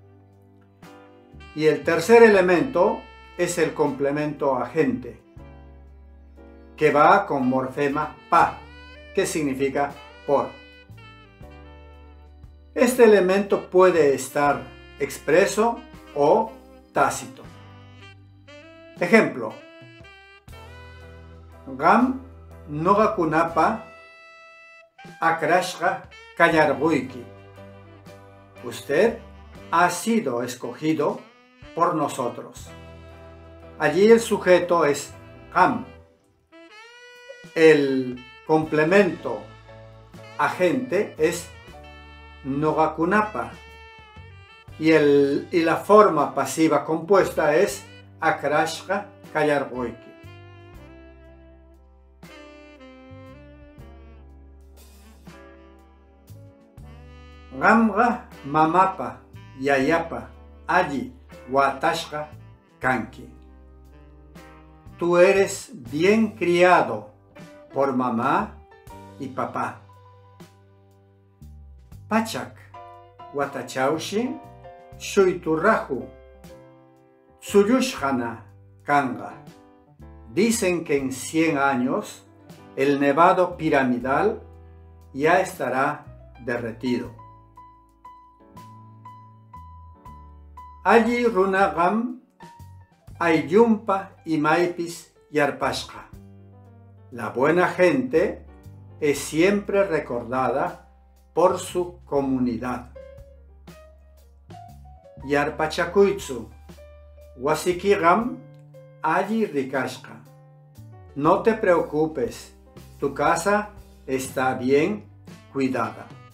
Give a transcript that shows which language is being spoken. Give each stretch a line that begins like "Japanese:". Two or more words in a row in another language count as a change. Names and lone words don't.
Spanish: Y el tercer elemento es el complemento agente, que va con morfema pa, que significa por. Este elemento puede estar expreso o tácito.
Quechua: Ejemplo: Gam nogakunapa akrashqa kallarquyki.
Spanish: Usted ha sido escogido por nosotros. Allí el sujeto es Gam. El complemento agente es nogakunapa. Y la forma pasiva compuesta es
Quechua: akrashqa kallarquyki. Gamqa mamapa yayapa alli watashqa kanki.
Spanish: Tú eres bien criado por mamá y papá.
Quechua: Pachak watachaushi shuyturraju tsuyushqana kanga.
Spanish: Dicen que en 100 años el nevado piramidal ya estará derretido.
Quechua: Allí runagam ayumpa y maipis yarpashqa.
Spanish: La buena gente es siempre recordada por su comunidad.
Quechua: Yarpachakuytsu wasikigam allí rikashqa.
Spanish: No te preocupes, tu casa está bien cuidada.